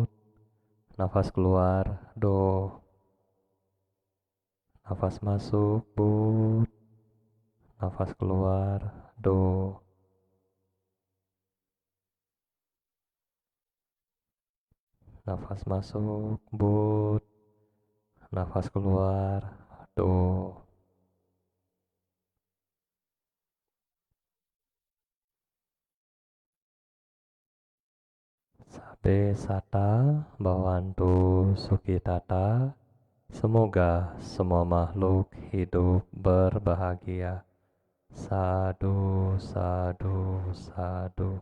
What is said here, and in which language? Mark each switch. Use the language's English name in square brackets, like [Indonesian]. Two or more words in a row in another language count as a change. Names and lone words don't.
[Indonesian] Nafas keluar, do. Nafas masuk, but. Nafas keluar, do. Nafas masuk, but. Nafas keluar, do. [Pali] Sabe sata bhavantu sukhitata. [Indonesian] Semoga semua makhluk hidup berbahagia. [Pali] Sadu, sadu, sadu.